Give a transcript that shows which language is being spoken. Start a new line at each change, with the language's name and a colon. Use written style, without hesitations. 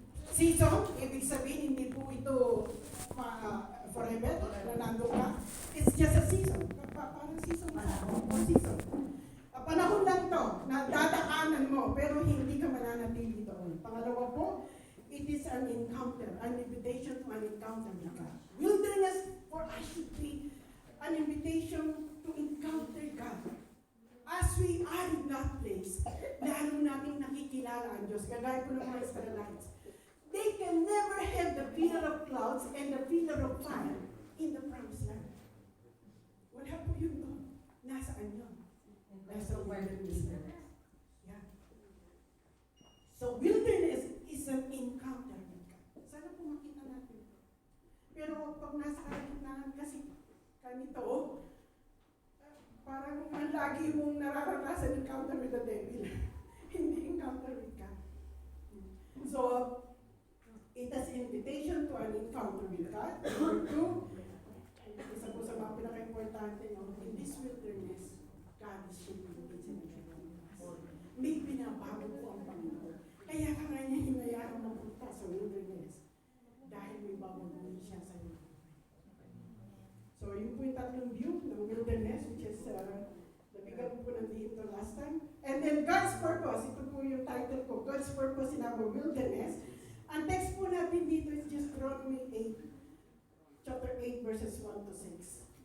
Filipino: Season, ibig sabihin, hindi po ito forever, na nandun ka.
English: It's just a season.
Filipino: Parang season na. Season. Panahon lang to, na dadaanan mo, pero hindi ka mananatili doon. Pangalawa po,
English: it is an encounter, an invitation to an encounter with God. Wilderness for us should be an invitation to encounter God. As we are in that place,
Filipino: lalo natin nakikilala ang Diyos, kagaya po ng mga Israelites.
English: They can never have the pillar of clouds and the pillar of fire in the promised land.
Filipino: Wala po yun doon. Nasaan yun? Nasa wilderness. Yeah.
English: So wilderness is an encounter with God.
Filipino: Sana po makita natin. Pero pag nasa kalagitnaan kasi kanito, parang ang lagi mong nararanasan
English: encounter with the devil. Hindi encounter with God. So, it is invitation to an encounter with God.
Filipino: Number two, isa po sa mga pinaka-importante, no?
English: In this wilderness, God is shaping the kids in the
Filipino: may binabago po ang Panginoon. Kaya ka nga niya hinayaan mapunta sa wilderness dahil may babaguhin siya sa iyo. So, yun po yung tatlong view ng wilderness, which is nabigyan po ng dito last time.
English: And then God's purpose,
Filipino: ito po yung title ko,
English: God's purpose in our wilderness.
Filipino: Ang text po natin dito is just Deuteronomy 8, chapter 8, verses 1 to 6.